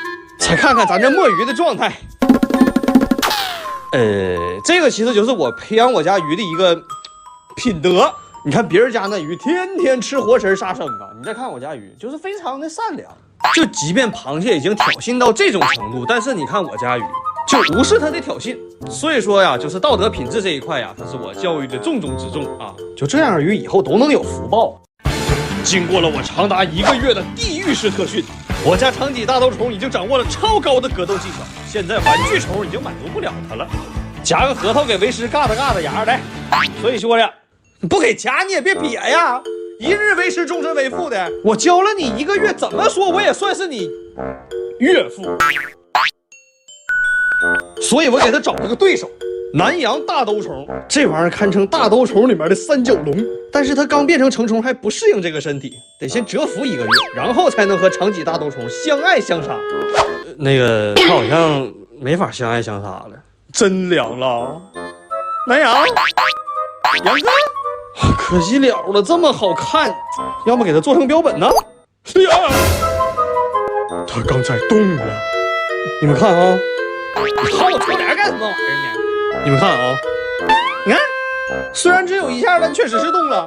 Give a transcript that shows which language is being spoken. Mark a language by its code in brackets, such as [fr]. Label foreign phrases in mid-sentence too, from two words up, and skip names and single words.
[zh] 再看看咱這墨魚的狀態，這個其實就是我培養我家魚的一個品德。你看別人家那魚天天吃活食殺生啊，你再看我家魚就是非常的善良。就即便螃蟹已經挑釁到這種程度，但是你看我家魚就無視它的挑釁。所以說呀，就是道德品質這一塊呀，它是我教育的重中之重啊。就這樣魚以後都能有福報。經過了我長達1個月的地獄式特訓，我家長脊大兜蟲已經掌握了超高的格鬥技巧。現在玩具蟲已經滿足不了它了，夾個核桃給為師嘎哒嘎哒牙來。所以說呀，你不給夾你也別撇呀，一日為師終身為父的。我教了你1個月，怎麼說我也算是你岳父。所以我給他找了個對手，南洋大兜虫。这玩意兒堪称大兜蟲裡面的3角龙，但是它剛變成成蟲還不適應這個身體，得先蟄伏1個月，然後才能和長脊大兜虫相愛相殺。那個他好像沒法相愛相殺了，真涼了。南洋，杨哥，可惜了，这麼好看，要麼給它做成標本呢？是呀，它剛才動了，你們看啊。你薅我窗簾幹什麼玩意兒呢？你們看啊，你看，雖然只有1下，但確實是動了。